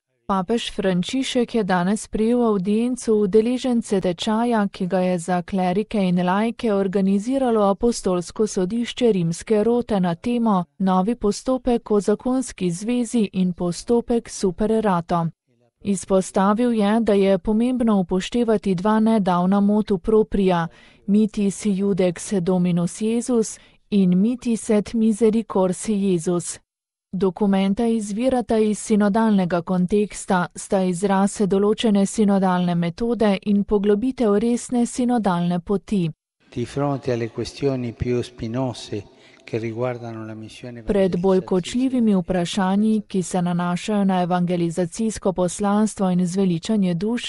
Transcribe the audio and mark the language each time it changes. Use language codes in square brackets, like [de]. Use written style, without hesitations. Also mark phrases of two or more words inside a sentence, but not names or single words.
[sl] Papež Frančišek je danes sprejel v audiencu udeležence tečaja, ki ga je za klerike in laike organiziralo apostolsko sodišče Rimske rote na temo Novi postopek o zakonski zvezi in postopek [la] super erato. [sl] Izpostavil je, da je pomembno upoštevati dva nedavna [la] motu propria, mitis iudex dominus Iesus [sl] in [la] mitis et misericors Iesus. [sl] Dokumenta izvirata iz sinodalnega konteksta, sta izraz določene sinodalne metode in poglobitev resne sinodalne poti. Pred bolj kočljivimi vprašanji, ki se nanašajo na evangelizacijsko poslanstvo in zveličanje duš,